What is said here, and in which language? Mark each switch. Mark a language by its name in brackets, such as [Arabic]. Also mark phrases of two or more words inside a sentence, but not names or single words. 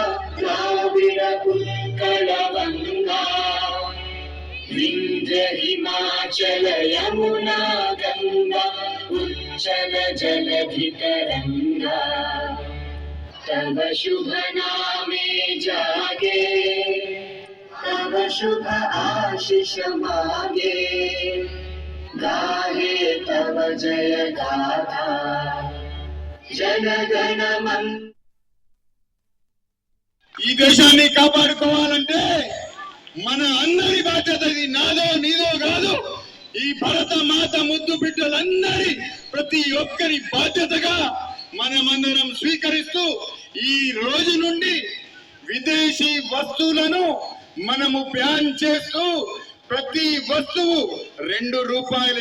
[Bangla] দ্রাবিড় উৎকল গঙ্গা বিন্ধ্য হিমাচল যমুনা গঙ্গা উচ্ছল জলধি তরঙ্গ তব শুভ নামে জাগে তব শুভ আশিস মাগে গাহে তব জয় গাথা জন গণ মন [Telugu] ఈ దేశాన్ని కాపాడుకోవాలంటే మన అందరి బాధ్యత. ఇది నాదో నీదో కాదు, ఈ భరత మాత ముద్దు బిడ్డలందరి ప్రతి ఒక్కరి బాధ్యతగా మనమందరం స్వీకరిస్తూ ఈ రోజు నుండి విదేశీ వస్తువులను మనము బ్యాన్ చేస్తూ ప్రతి వస్తువు ₹2